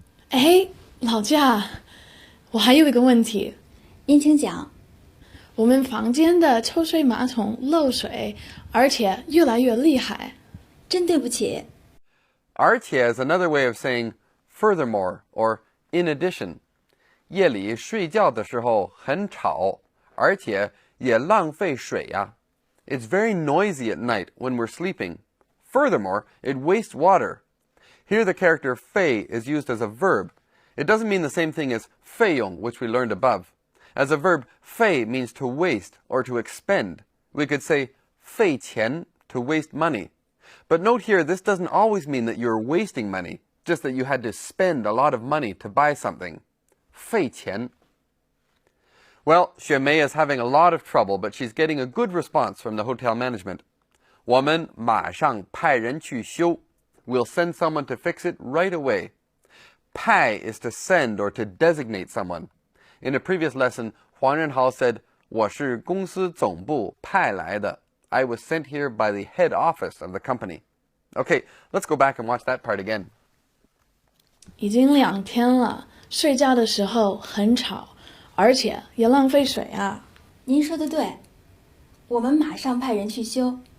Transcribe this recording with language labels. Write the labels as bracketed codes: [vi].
[zh] 哎，老驾，我还有一个问题，您请讲。我们房间的抽水马桶漏水，而且越来越厉害。真对不起。 [en] 而且 is another way of saying furthermore or in addition. [zh] 夜里睡觉的时候很吵，而且也浪费水呀。 [en] It's very noisy at night when we're sleeping. Furthermore, it wastes water. Here the character 费 is used as a verb. It doesn't mean the same thing as 费用, which we learned above. As a verb, 费 means to waste or to expend. We could say 费钱, to waste money. But note here, this doesn't always mean that you're wasting money, just that you had to spend a lot of money to buy something. [zh] 费钱. [en] Well, Xue Mei is having a lot of trouble, but she's getting a good response from the hotel management. [zh] 我们马上派人去修. [en] We'll send someone to fix it right away. 派 is to send or to designate someone. In a previous lesson, Huang Renhao said, [zh] 我是公司总部派来的. [en] I was sent here by the head office of the company. Okay, let's go back and watch that part again. [zh] 已经2天了，睡觉的时候很吵，而且也浪费水啊。您说的对，我们马上派人去修。